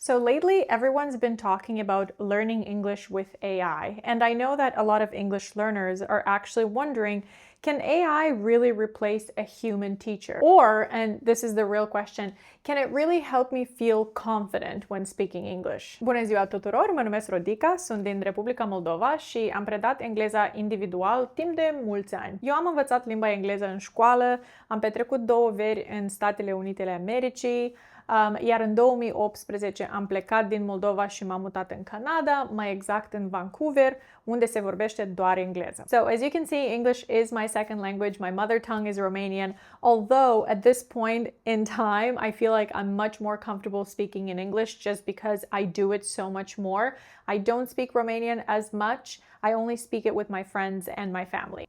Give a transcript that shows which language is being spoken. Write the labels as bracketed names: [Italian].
[English] So lately, everyone's been talking about learning English with AI, and I know that a lot of English learners are actually wondering, can AI really replace a human teacher? Or, and this is the real question, can it really help me feel confident when speaking English? [Romanian] Bună ziua tuturor, mă numesc Rodica, sunt din Republica Moldova și am predat engleza individual timp de mulți ani. Eu am învățat limba engleză în școală, am petrecut 2 veri în Statele Unite ale Americii, iar în 2018 am plecat din Moldova și m-am mutat în Canada, mai exact în Vancouver, unde se vorbește doar engleză. [English] So, as you can see, English is my second language. My mother tongue is Romanian, although at this point in time, I feel like I'm much more comfortable speaking in English just because I do it so much more. I don't speak Romanian as much. I only speak it with my friends and my family.